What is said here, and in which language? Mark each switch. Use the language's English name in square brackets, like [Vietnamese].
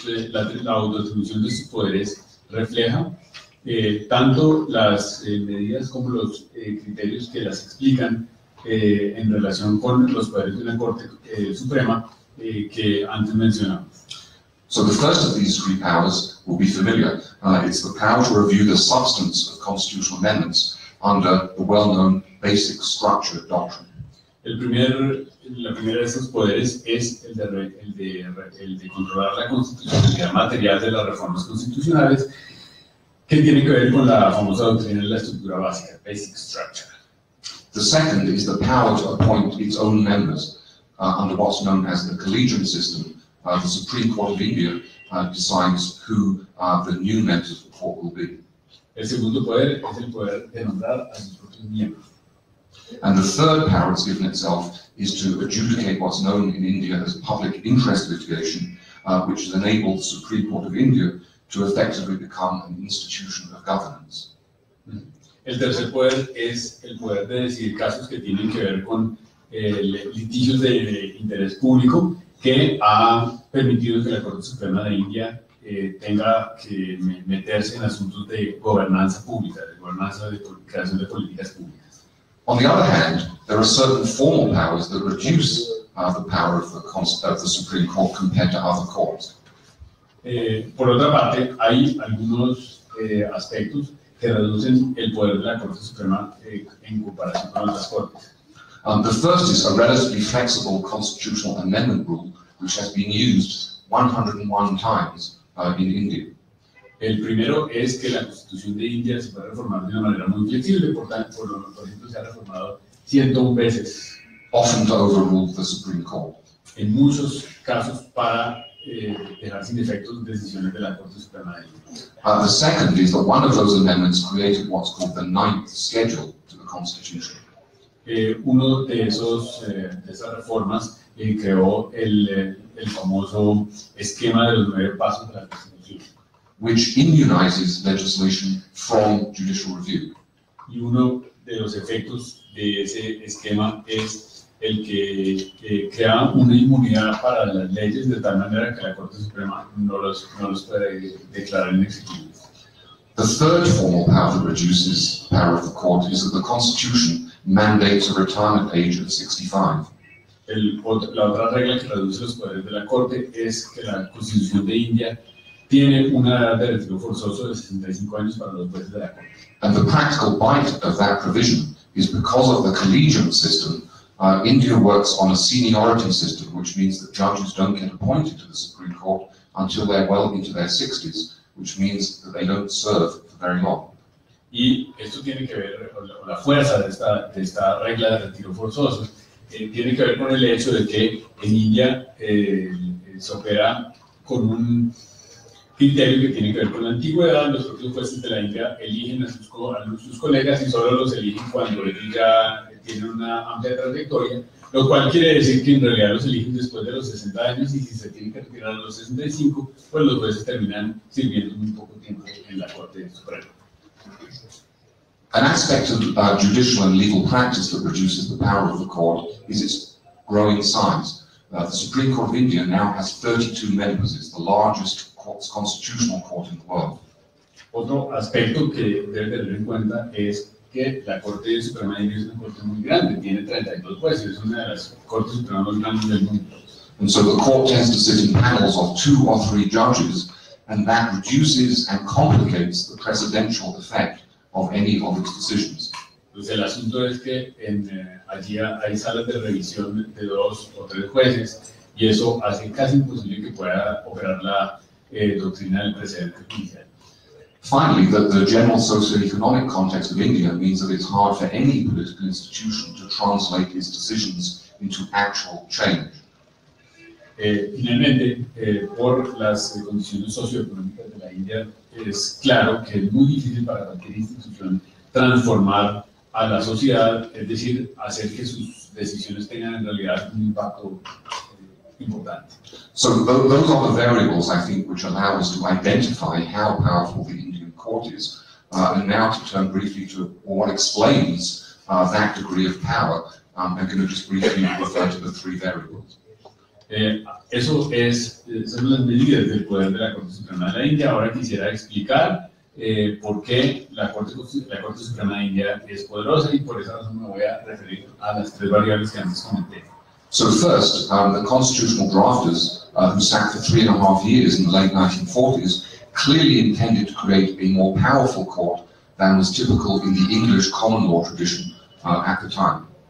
[Spanish] La autoatribución de estos poderes refleja tanto las medidas como los criterios que las explican en relación con los poderes de una Corte Suprema que antes mencionamos. [English] So the first of these three powers will be familiar. It's the power to review the substance of constitutional amendments under the well-known basic structure doctrine. [Spanish] La primera de estos poderes es el de controlar la constitucionalidad material de las reformas constitucionales, que tiene que ver con la famosa doctrina de la estructura básica, basic structure. [English] The second is the power to appoint its own members under what's known as the collegiate system. The Supreme Court of India decides who the new members of the court will be. [Spanish] El segundo poder es el poder de nombrar a sus propios miembros. [English] And the third power it's given itself is to adjudicate what's known in India as public interest litigation, which has enabled the Supreme Court of India to effectively become an institution of governance. [Spanish] El tercer poder es el poder de decidir casos que tienen que ver con litigios de interés público, que ha permitido que la Corte Suprema de India tenga que meterse en asuntos de gobernanza pública, de gobernanza de creación de políticas públicas. [English] On the other hand, there are certain formal powers that reduce the power of the Supreme Court compared to other courts. [Spanish] Por otra parte, hay algunos aspectos que reducen el poder de la Corte Suprema en comparación con otras cortes. [English] The first is a relatively flexible constitutional amendment rule, which has been used 101 times in India. [Spanish] El primero es que la Constitución de India se puede reformar de una manera muy flexible, por ejemplo, se ha reformado 101 veces. [English] Often to overrule the Supreme Court. [Spanish] En muchos casos para dejar sin efectos decisiones de la Corte Suprema de India. [English] The second is that one of those amendments created what's called the ninth schedule to the Constitution. [Spanish] Uno de esas reformas creó el famoso esquema de los 9 pasos de la Constitución, [English] which immunizes legislation from judicial review. [Spanish] Y uno de los efectos de ese esquema es el que crea una inmunidad para las leyes de tal manera que la Corte Suprema no los puede declarar inexequibles. [English] The third formal power that reduces the power of the court is that the Constitution mandates a retirement age of 65. [Spanish] La otra regla que reduce los poderes de la Corte es que la Constitución de India tiene una edad de retiro forzoso de 65 años para los jueces de la Corte. [English] And the practical bite of that provision is because of the collegiate system, India works on a seniority system, which means that judges don't get appointed to the Supreme Court until they're well into their 60s, which means that they don't serve for very long. [Spanish] Y esto tiene que ver, o la fuerza de esta regla de retiro forzoso, tiene que ver con el hecho de que en India se opera con un criterio que tiene que ver con la antigüedad. Los propios jueces de la India eligen a sus colegas y solo los eligen cuando ellos ya tienen una amplia trayectoria, lo cual quiere decir que en realidad los eligen después de los 60 años y si se tienen que retirar a los 65, pues los jueces terminan sirviendo muy poco tiempo en la Corte Suprema. [English] An aspect of judicial and legal practice that reduces the power of the court is its growing size. The Supreme Court of India now has 32 members. It's the largest constitutional court in the world. [Spanish] Otro aspecto que debe tener en cuenta es que la Corte Suprema de India es una corte muy grande, tiene 32 jueces, es una de las cortes supremas más grandes del mundo. [English] And so the court tends to sit in panels of 2 or 3 judges, and that reduces and complicates the precedential effect of any of its decisions. [Spanish] Entonces el asunto es que allí hay salas de revisión de 2 o 3 jueces y eso hace casi imposible que pueda operar la doctrina del precedente judicial. [English] Finally, the general socio-economic context of India means that it's hard for any political institution to translate its decisions into actual change. [Spanish] Finalmente, por las condiciones socioeconómicas de la India, es claro que es muy difícil para cualquier institución transformar a la sociedad, es decir, hacer que sus decisiones tengan en realidad un impacto importante. [English] So those are the variables, I think, which allow us to identify how powerful the Indian court is. And now to turn briefly to what explains that degree of power, I'm going to just briefly refer to the 3 variables. [Spanish] Esas son las medidas del poder de la Corte Suprema de la India. Ahora quisiera explicar por qué la Corte Suprema de India es poderosa, y por esa razón me voy a referir a las tres variables que antes comenté. [English] So first, the constitutional drafters, who sat for 3.5 years in the late 1940s, clearly intended to create a more powerful court than was typical in the English common law tradition at the time.